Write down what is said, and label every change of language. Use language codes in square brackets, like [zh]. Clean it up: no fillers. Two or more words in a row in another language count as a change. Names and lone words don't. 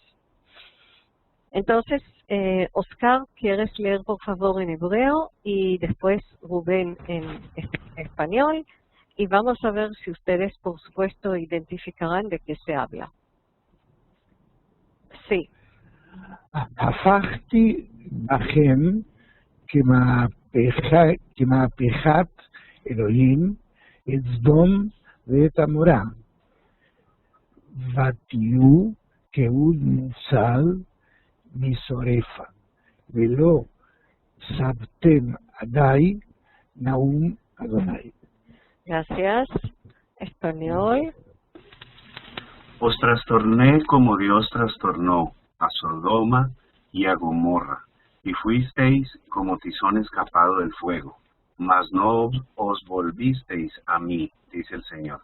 [es] Entonces, Oscar, ¿quieres leer por favor en hebreo y después Rubén en español? Y vamos a ver si ustedes, por supuesto, identificarán de qué se habla. Sí. [he] הפכתי בכם כמהפכת אלוהים את סדום ואת עמורה, ותהיו כאוד מוצל משורפה, ולא שבתם עדי נאום אדוני. [es] Gracias. Español. Os trastorné como Dios trastornó a Sodoma y a Gomorra, y fuisteis como tizón escapado del fuego, mas no os volvisteis a mí, dice el Señor.